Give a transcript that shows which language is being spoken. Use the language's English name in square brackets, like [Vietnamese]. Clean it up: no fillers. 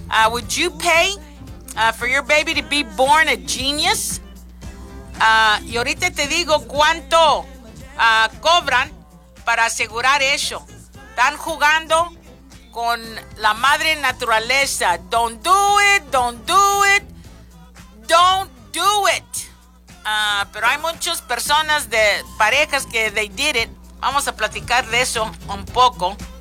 [English] Would you pay for your baby to be born a genius? [Spanish] Y ahorita te digo cuánto cobran para asegurar eso. Están jugando con la madre naturaleza. [English] Don't do it, don't do it, don't do it. [Spanish] Pero hay muchas personas de parejas que [English] they did it. [Spanish] Vamos a platicar de eso un poco.